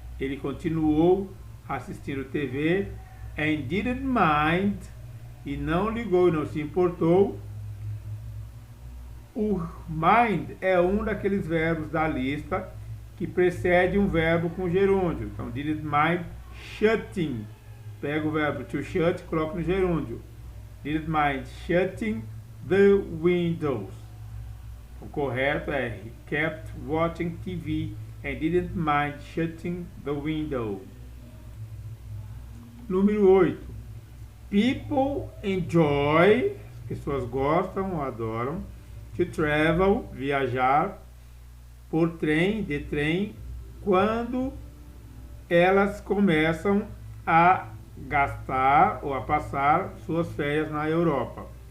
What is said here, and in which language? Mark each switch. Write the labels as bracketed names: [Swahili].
[Portuguese] Ele continuou assistindo TV [English] and didn't mind, [Portuguese] e não ligou, não se importou. O mind é um daqueles verbos da lista que precede um verbo com gerúndio. Então, [English] didn't mind shutting. [Portuguese] Pega o verbo to shut e coloca no gerúndio. [English] Didn't mind shutting the windows. [Portuguese] O correto é [English] he kept watching TV and didn't mind shutting the window. [Portuguese] Número 8. [English] People enjoy, [Portuguese] as pessoas gostam ou adoram, to travel, viajar, por trem, de trem, quando elas começam a gastar ou a passar suas férias na Europa.